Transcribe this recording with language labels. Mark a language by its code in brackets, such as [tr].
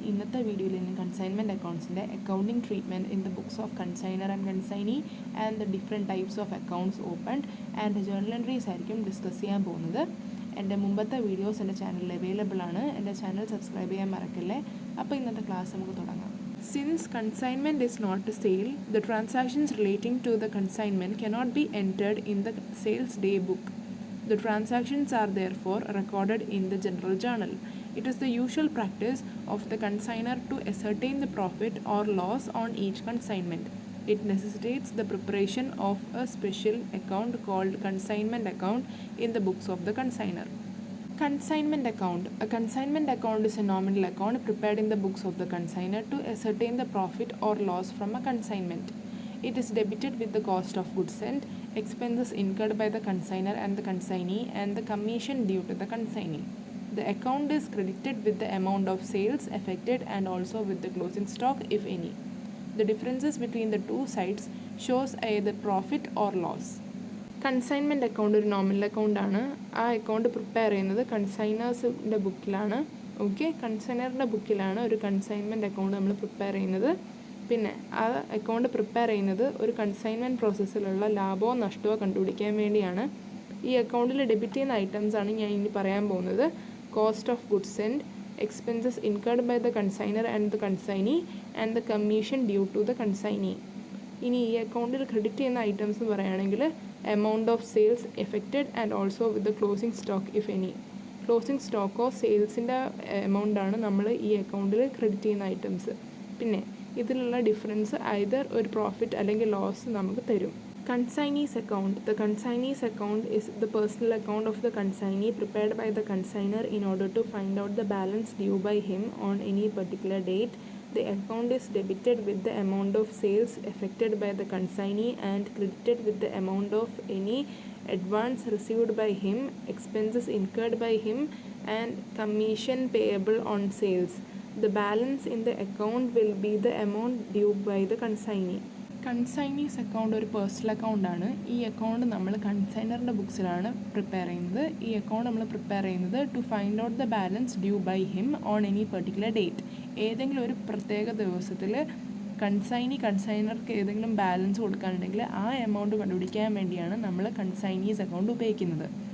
[ml] ഇന്നത്തെ വീഡിയോയിൽ നിന്ന് [en] consignment അക്കൗണ്ട്സിൻ്റെ accounting treatment in the books of consignor and consignee and the different types of accounts opened and journal entries [ml] ആയിരിക്കും discuss ചെയ്യാൻ പോകുന്നത്. എൻ്റെ മുമ്പത്തെ വീഡിയോസ് എൻ്റെ ചാനലിൽ അവൈലബിൾ ആണ്. എൻ്റെ ചാനൽ സബ്സ്ക്രൈബ് ചെയ്യാൻ മറക്കല്ലേ. അപ്പോൾ ഇന്നത്തെ ക്ലാസ് നമുക്ക് തുടങ്ങാം. [en] Since consignment is not a sale, the transactions relating to the consignment cannot be entered in the sales day book. The transactions are therefore recorded in the general journal. It is the usual practice of the consignor to ascertain the profit or loss on each consignment. It necessitates the preparation of a special account called consignment account in the books of the consignor. Consignment account. A consignment account is a nominal account prepared in the books of the consignor to ascertain the profit or loss from a consignment. It is debited with the cost of goods sent, expenses incurred by the consignor and the consignee, and the commission due to the consignee. The account is credited with the amount of sales effected and also with the closing stock, if any. The differences between the two sides shows either profit or loss. [ml] Consignment account ഒരു nominal അക്കൗണ്ടാണ്. ആ account prepare ചെയ്യുന്നത് കൺസൈനേഴ്സിൻ്റെ ബുക്കിലാണ്. Okay, കൺസൈനറിൻ്റെ ബുക്കിലാണ് ഒരു consignment account നമ്മൾ prepare ചെയ്യുന്നത്. പിന്നെ ആ account prepare ചെയ്യുന്നത് ഒരു കൺസൈൻമെൻറ്റ് പ്രോസസ്സിലുള്ള ലാഭമോ നഷ്ടമോ കണ്ടുപിടിക്കാൻ വേണ്ടിയാണ്. ഈ അക്കൗണ്ടിൽ ഡെബിറ്റ് ചെയ്യുന്ന ഐറ്റംസാണ് ഞാൻ ഇനി പറയാൻ പോകുന്നത്. [en] Cost of goods send, expenses incurred by the consignor and the consignee and the commission due to the consignee. [ml] ഇനി ഈ അക്കൗണ്ടിൽ ക്രെഡിറ്റ് ചെയ്യുന്ന ഐറ്റംസ് എന്ന് പറയുകയാണെങ്കിൽ [en] Amount of sales effected and also with the closing stock, if any. [ml] Closing സ്റ്റോക്കോ സെയിൽസിൻ്റെ എമൗണ്ടാണ് നമ്മൾ ഈ അക്കൗണ്ടിൽ credit ചെയ്യുന്ന ഐറ്റംസ്. പിന്നെ ഇതിലുള്ള ഡിഫറൻസ് ഐദർ ഒരു പ്രോഫിറ്റ് അല്ലെങ്കിൽ ലോസ് നമുക്ക് തരും. [en] Consignee's account. The consignee's account is the personal account of the consignee prepared by the consignor in order to find out the balance due by him on any particular date. The account is debited with the amount of sales effected by the consignee and credited with the amount of any advance received by him, expenses incurred by him, and commission payable on sales. The balance in the account will be the amount due by the consignee. [ml] കൺസൈനീസ് account ഒരു personal അക്കൗണ്ടാണ്. ഈ account നമ്മൾ കൺസൈനറിൻ്റെ ബുക്സിലാണ് prepare ചെയ്യുന്നത്. ഈ account നമ്മൾ prepare ചെയ്യുന്നത് [en] To find out the balance due by him on any particular date. [ml] ഏതെങ്കിലും ഒരു പ്രത്യേക ദിവസത്തിൽ കൺസൈനർക്ക് ഏതെങ്കിലും ബാലൻസ് കൊടുക്കാനുണ്ടെങ്കിൽ ആ എമൗണ്ട് കണ്ടുപിടിക്കാൻ വേണ്ടിയാണ് നമ്മൾ കൺസൈനീസ് അക്കൗണ്ട് ഉപയോഗിക്കുന്നത്.